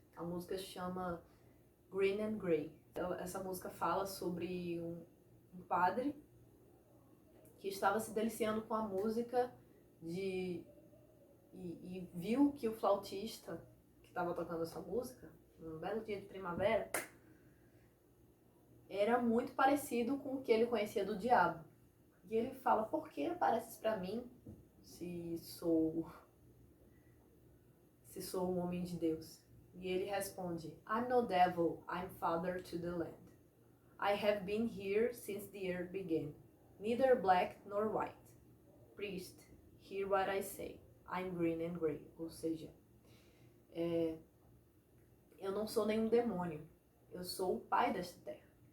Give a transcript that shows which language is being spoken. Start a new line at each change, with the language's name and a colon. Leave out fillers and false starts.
Portuguese: A música se chama Green and Grey. Essa música fala sobre um padre que estava se deliciando com a música e viu que o flautista que estava tocando essa música, num belo dia de primavera, era muito parecido com o que ele conhecia do diabo. E ele fala: por que apareces para mim se sou um homem de Deus?
English: E ele responde: I'm no devil, I'm father to the land. I have been here since the earth began, neither black nor white. Priest, hear what I say, I'm green and grey.
Portuguese: Ou seja, eu não sou nenhum demônio, eu sou o pai desta terra.